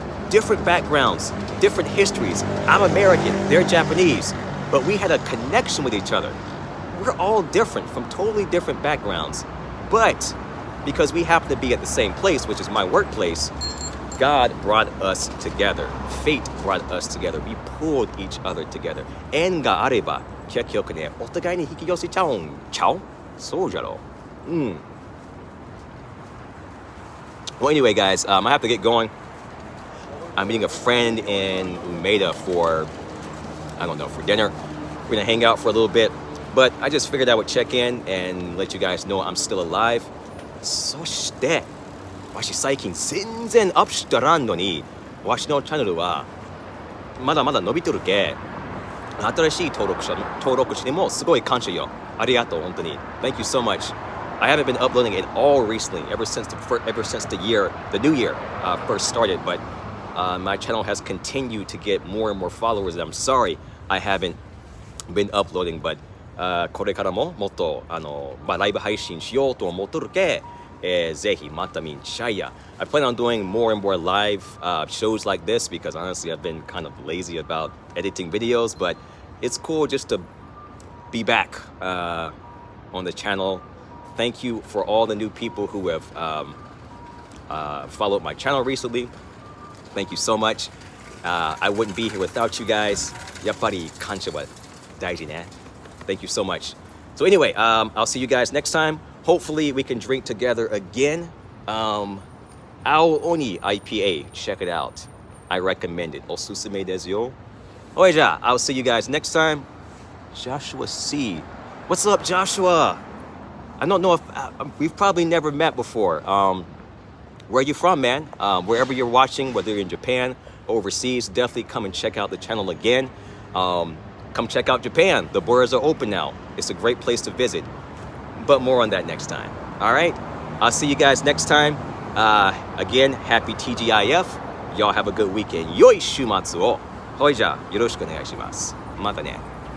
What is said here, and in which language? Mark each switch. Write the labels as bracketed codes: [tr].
[en] Different backgrounds, different histories. I'm American, they're Japanese. But we had a connection with each other. We're all different from totally different backgrounds. But because we happen to be at the same place, which is my workplace, God brought us together. Fate brought us together. We pulled each other together. [ja] 縁があれば、結局ね、お互いに引き寄せちゃうんちゃう？そうじゃろ。 [en] Well, anyway, guys, I have to get going. I'm meeting a friend in Umeda for, I don't know, for dinner. We're gonna hang out for a little bit. But I just figured I would check in and let you guys know I'm still alive. [ja] そして、わし最近全然アップしたらんのに、わしのチャンネルはまだまだ伸びとるけ、新しい登録者にもすごい感謝よ。ありがとう、本当に。 [en] Thank you so much. I haven't been uploading at all recently, ever since the new year first started. But my channel has continued to get more and more followers. And I'm sorry I haven't been uploading, but [ja] これからももっとライブ配信しようと思っとるけ、ぜひまた見んしゃいや。 [en] I plan on doing more and more live shows like this because honestly I've been kind of lazy about editing videos, but it's cool just to be back on the channel. Thank you for all the new people who have followed my channel recently. Thank you so much. I wouldn't be here without you guys. [ja] やっぱり感謝は大事ね。 [en] Thank you so much. So anyway, I'll see you guys next time. Hopefully we can drink together again. Aooni IPA, check it out. I recommend it. [ja] おすすめですよ。おいじゃあ、 [en] I'll see you guys next time. Joshua C. What's up, Joshua? I don't know if we've probably never met before. Where are you from, man? Wherever you're watching, whether you're in Japan or overseas, definitely come and check out the channel again. Come check out Japan. The borders are open now. It's a great place to visit. But more on that next time. All right? I'll see you guys next time. Again, happy TGIF. Y'all have a good weekend. [ja] 良い週末を。ほいじゃあ、よろしくお願いします。またね。